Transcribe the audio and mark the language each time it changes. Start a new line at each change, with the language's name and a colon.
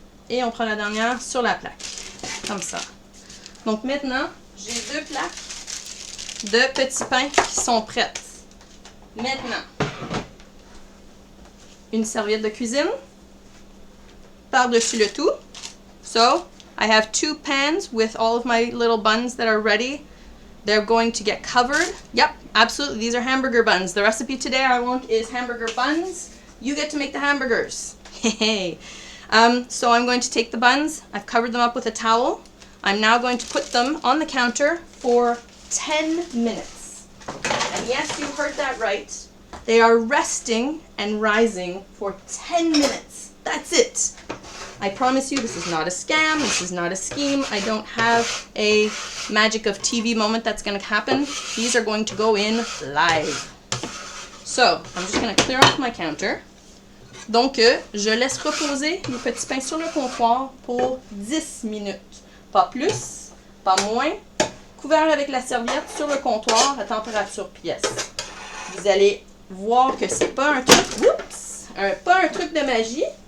French: Et on prend la dernière sur la plaque. Comme ça. Donc maintenant, j'ai 2 plaques de petits pains qui sont prêtes. Maintenant, une serviette de cuisine par-dessus le tout.
English: So, I have 2 pans with all of my little buns that are ready. They're going to get covered. Yep, absolutely. These are hamburger buns. The recipe today I want is hamburger buns. You get to make the hamburgers. Hey. So I'm going to take the buns. I've covered them up with a towel. I'm now going to put them on the counter for 10 minutes. And yes, you heard that right. They are resting and rising for 10 minutes. That's it. I promise you, this is not a scam. This is not a scheme. I don't have a magic of TV moment that's going to happen. These are going to go in live. So, I'm just going to clear off my counter.
French: Donc, je laisse reposer les petits pains sur le comptoir pour 10 minutes. Pas plus, pas moins. Couvert avec la serviette sur le comptoir à température pièce. Vous allez voir que c'est pas un truc, pas un truc de magie.